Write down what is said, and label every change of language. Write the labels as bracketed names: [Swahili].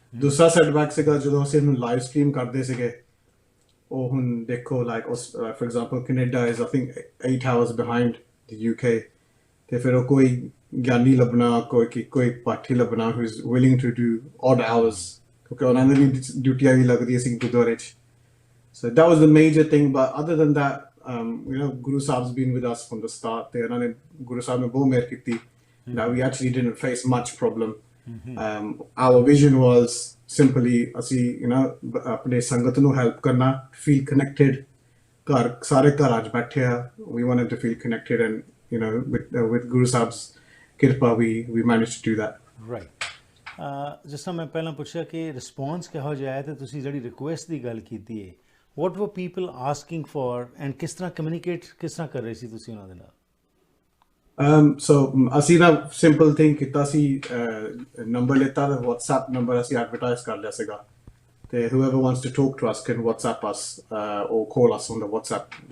[Punjabi] दूसरा setback ਸੀਗਾ ਜਦੋਂ ਅਸੀਂ ਇਹਨੂੰ live stream ਕਰਦੇ ਸੀਗੇ, ਉਹ ਹੁਣ ਦੇਖੋ [English] like for example Canada is I think 8 hours behind the UK, [Punjabi] ਤੇ ਫਿਰ ਉਹ ਕੋਈ ਗਿਆਨੀ ਲੱਭਣਾ, ਕੋਈ ਪਾਠੀ ਲੱਭਣਾ [English] who is willing to do odd hours, [Punjabi] ਕਿਉਂਕਿ ਉਹਨਾਂ ਦੀ ਡਿਊਟੀਆਂ ਵੀ ਲੱਗਦੀਆਂ ਸੀ ਗੁਰਦੁਆਰੇ 'ਚ. [English] So that was the major thing. But other than that, Guru Sahib's been with us from the start. Guru Sahib [Punjabi] ne bahut meher kiti [English] that we actually didn't face much problem. Our vision was simply [Punjabi] asi apne sangat nu help karna, [English] feel connected. [Punjabi] Sare ghar aaj baithe ha, [English] we wanted to feel connected, and with Guru Sahib's kirpa we managed to do that. Right. [Punjabi] ਜਿਸ ਤਰ੍ਹਾਂ ਮੈਂ ਪਹਿਲਾਂ ਪੁੱਛਿਆ ਕਿ response ਕਿਹੋ ਜਿਹਾ ਹੈ, ਤੇ ਤੁਸੀਂ ਜਿਹੜੀ ਰਿਕੁਐਸਟ ਦੀ ਗੱਲ ਕੀਤੀ ਹੈ, [English] what were people asking for [Punjabi] and ਕਿਸ ਤਰ੍ਹਾਂ ਕਮਿਊਨੀਕੇਟ ਕਿਸ ਤਰ੍ਹਾਂ ਕਰ ਰਹੇ ਸੀ ਤੁਸੀਂ ਉਹਨਾਂ ਦੇ ਨਾਲ? So ਅਸੀਂ ਨਾ ਸਿੰਪਲ ਥਿੰਗ ਕੀਤਾ ਸੀ, ਨੰਬਰ ਲਿੱਤਾ ਤੇ WhatsApp ਨੰਬਰ ਅਸੀਂ ਐਡਵਰਟਾਈਜ਼ ਕਰ ਲਿਆ ਸੀਗਾ, ਤੇ [English] whoever wants to talk to us can WhatsApp us or call us on the WhatsApp.